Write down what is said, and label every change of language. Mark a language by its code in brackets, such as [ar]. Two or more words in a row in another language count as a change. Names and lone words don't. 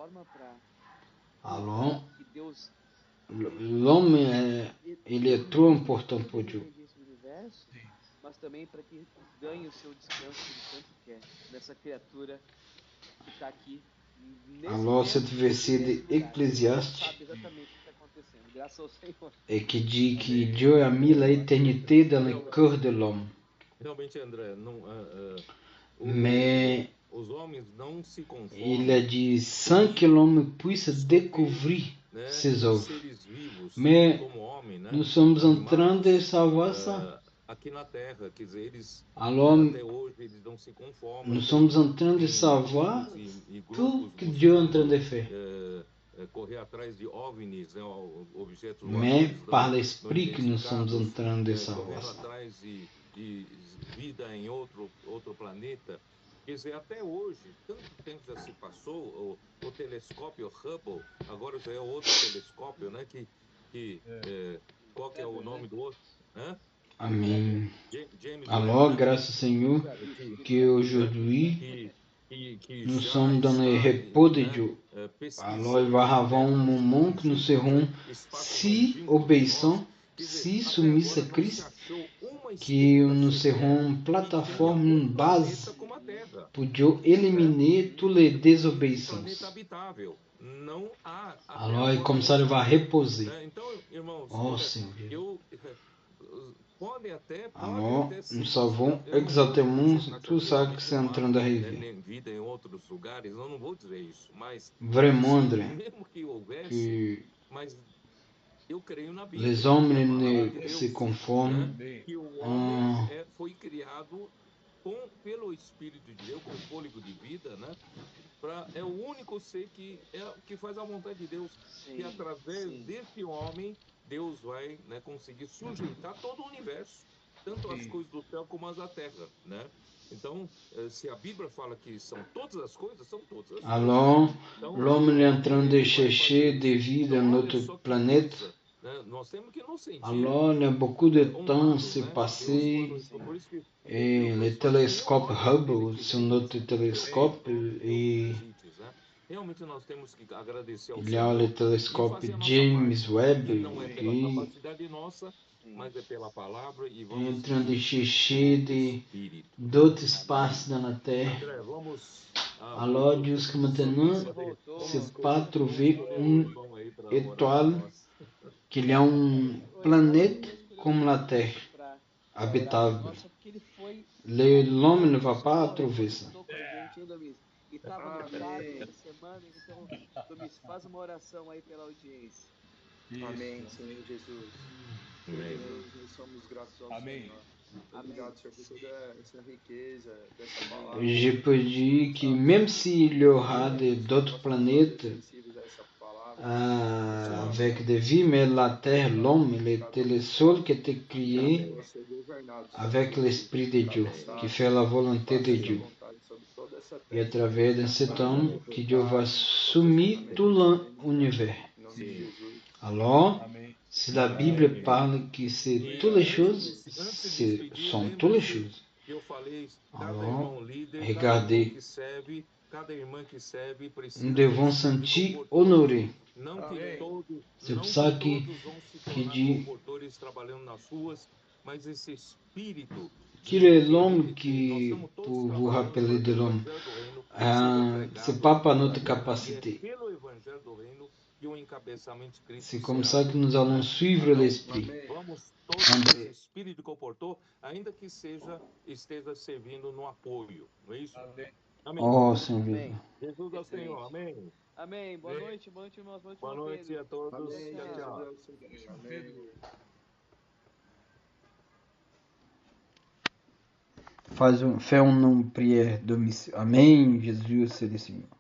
[fr] Alors, l'homme, il est trop important pour Dieu. [pt] Mas também para que ganhe o seu descanso que ele tanto quer dessa criatura que está aqui. [fr] Alors, cette verset de Ecclésiaste et qui dit que Dieu a mis l'éternité dans le cœur de l'homme. [pt] Realmente, André, [fr] mais [pt] os homens não se conformam, [fr] il a dit sans que l'homme puisse découvrir ses œuvres. Mais nous sommes en train de savoir ça. [pt] Aqui na terra, quer dizer, eles [fr] alors, [pt] até hoje eles não se conformam. [fr] Nous sommes en train de savoir tout ce que Dieu est en train de faire. [pt] Correr atrás de OVNIs, né, objetos [fr] mais par l'esprit que nous sommes en train de savoir. [pt] Correndo atrás de vida em outro planeta. Quer dizer, até hoje, tanto tempo já se passou, o telescópio Hubble, agora já é outro telescópio, né? Qual que é o nome do outro? Hã? Amém. [fr] Alors, grâce au Seigneur, qu'aujourd'hui, nous sommes dans le repos de Dieu. Alors, il va y avoir un moment que nous serons si obéissants, si soumis à Christ, que nous serons une plateforme, une base pour Dieu éliminer toutes les [pt] planeta [fr] désobéissances. [pt] habitável. Não há. até [fr] Alors, et [pt] agora [fr] comme ça, [pt] não [fr] il va se- reposer. [pt] né? Então, irmãos, [fr] Oh, Seigneur Jésus. [pt] podem até [fr] Alors, [pt] ser. [fr] nous savons [pt] eu não vou [fr] exactement [pt] dizer [fr] tout ça [pt] taxativamente, [fr] que c'est en [pt] não há, [fr] train d'arriver. [pt] nem vida em outros lugares, eu não vou dizer isso, mas [fr] Vraiment, [pt] se, André, mesmo que houvesse, que mas eu creio na Bíblia, [fr] les hommes [pt] que é a palavra de [fr] ne [pt] Deus, [fr] se conforment [pt] né? Amém. Que o homem [fr] en [pt] foi criado pelo Espírito de Deus, com fôlego de vida, né? É o único ser que faz a vontade de Deus. E Sim, através sim. desse homem, Deus vai, né, conseguir sujeitar todo o universo, tanto as Sim. coisas do céu como as da terra, né? Então, se a Bíblia fala que são todas as coisas, são todas as coisas. [fr] Alors, [pt] Então, [fr] l'homme est en train de [pt] ele vai [fr] chercher [pt] fazer [fr] des [pt] isso. [fr] vies [pt] Então, [fr] dans [pt] olha [fr] notre [pt] só que [fr] planète. [pt] coisa, né? Nós temos que nos sentir [fr] Alors, il y a beaucoup de temps [pt] honrados, [fr] s'est [pt] né? Deus [fr] passé [pt] quando isso, por isso que [fr] et [pt] Deus [fr] le [pt] fala assim, [fr] télescope [pt] honre aquele [fr] Hubble [pt] que [fr] sur [pt] vive [fr] notre [pt] sobre [fr] télescope [pt] todos [fr] et [pt] os visites, né? Realmente nós temos que agradecer ao [fr] il y a le [pt] Senhor e [fr] télescope [pt] fazer a nossa [fr] James [pt] parte, [fr] Webb [pt] que não é pela [fr] qui [pt] capacidade nossa, Sim. mas é pela palavra e [fr] est [pt] vamos [fr] en train de [pt] seguir [fr] chercher [pt] o Espírito. [fr] d'autres espaces dans la Terre. [pt] André, vamos [fr] Alors, jusqu'à maintenant, [pt] Você voltou. [fr] c'est pas trouvé [pt] escolher [fr] une [pt] o irmão aí para orar por [fr] étoile [pt] nós. [fr] qu'il y a une planète comme la Terre habitable. [pt] Nossa, porque ele foi. [fr] L'homme ne va pas trouver ça. [pt] Conectou com a gente, hein, Domis? E tava no Chile essa semana, então, Domis, faz uma oração aí pela audiência. Amém, Senhor Jesus. Senhor Amém. Jesus, nós somos gratos ao Amém. Senhor. Obrigado, Senhor, por toda essa riqueza dessa palavra. [fr] Je peux dire que même s'il y aura d'autres planètes avec des vies, mais la Terre, l'homme, il était le seul qui était créé avec l'Esprit de Dieu, qui fait la volonté de Dieu. Et à travers de cet homme, que Dieu va soumettre tout l'univers. Alors, [pt] Amém. [fr] si la Bible parle que c'est toutes les choses, ce sont toutes les choses. [pt] Eu falei, cada [fr] Alors, [pt] irmão líder, [fr] regardez, [pt] cada irmã que serve precisa [fr] nous devons [pt] desse espírito [fr] sentir [pt] comportor. [fr] honorés. [pt] Não que Amém. todos, [fr] C'est [pt] não [fr] pour ça [pt] que [fr] que- [pt] todos vão se [fr] que [pt] tornar [fr] dit- [pt] comportores trabalhando nas ruas, mas esse espírito [fr] Qu'il est l'homme qui, pour vous rappeler de l'homme, c'est pas par notre capacité. [pt] pelo evangelho do reino e o encabeçamento de Cristo. [fr] C'est comme ça que nous allons suivre l'Esprit. [pt] Vamos todos esse espírito de comportor, ainda que esteja servindo no apoio, não é isso? Amém. Amém. [fr] Oh, Seigneur. [pt] Amém. Jesus é o Senhor. Amém. Amém. Boa noite, irmãos. Boa noite a todos. Amém. Tchau, tchau. Amém. [fr] Fais une prière de mission. Amen. Jésus, c'est le Seigneur.